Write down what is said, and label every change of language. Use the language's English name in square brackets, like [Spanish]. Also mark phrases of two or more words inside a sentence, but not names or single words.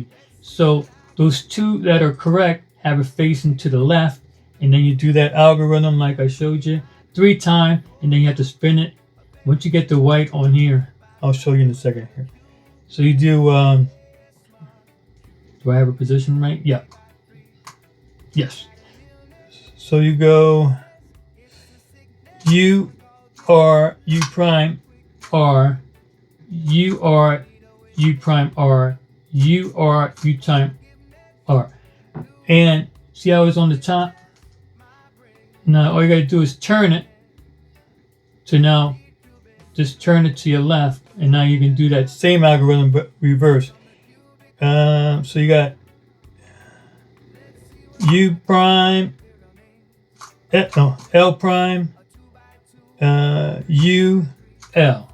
[English] So those two that are correct have it facing to the left, and then you do that algorithm like I showed you 3 times, and then you have to spin it. Once you get the white on here, I'll show you in a second here. So you do I have a position right? Yeah. Yes. So you go U R U prime R U R U prime R U R U time R. And see how it's on the top? Now all you gotta do is turn it to now just turn it to your left, and now you can do that same algorithm but reverse. So you got U prime, L prime, U, L.